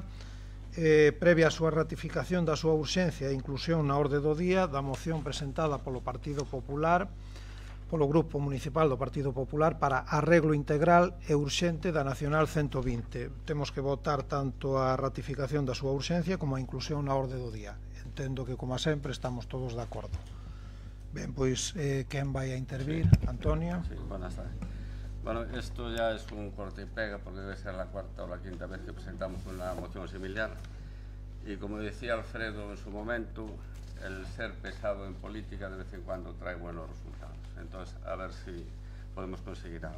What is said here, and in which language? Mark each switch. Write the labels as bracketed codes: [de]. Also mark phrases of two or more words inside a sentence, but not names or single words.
[gl] Previa a súa ratificación da súa urxencia e inclusión na orde do día da moción presentada polo Partido Popular, polo Grupo Municipal do Partido Popular para arreglo integral e urxente da Nacional 120. Temos que votar tanto a ratificación da súa urxencia como a inclusión na orde do día. Entendo que, como sempre, estamos todos de acordo. Ben, pois, quen vai a intervir? Antonio. [es] Sí, buenas tardes. Bueno, esto ya es un corte y pega porque debe ser la cuarta o la quinta vez que presentamos una moción similar. Y como decía Alfredo en su momento, el ser pesado en política de vez en cuando trae buenos resultados. Entonces, a ver si podemos conseguir algo.